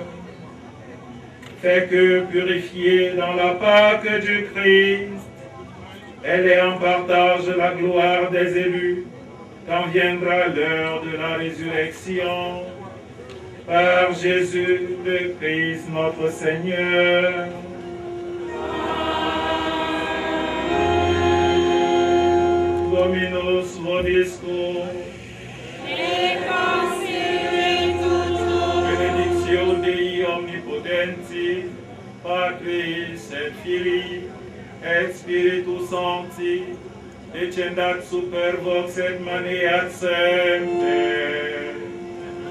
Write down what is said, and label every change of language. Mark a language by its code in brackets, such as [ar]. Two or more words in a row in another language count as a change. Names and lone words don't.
[fr] Fais que, purifiée dans la Pâque du Christ, elle ait en partage la gloire des élus, quand viendra l'heure de la résurrection. Par Jésus le Christ, notre Seigneur. [la] Dominus vobiscum. Benedictio Dei omnipotenti, Patris et Filii, et Spiritus Sancti, descendat super vos et maneat semper.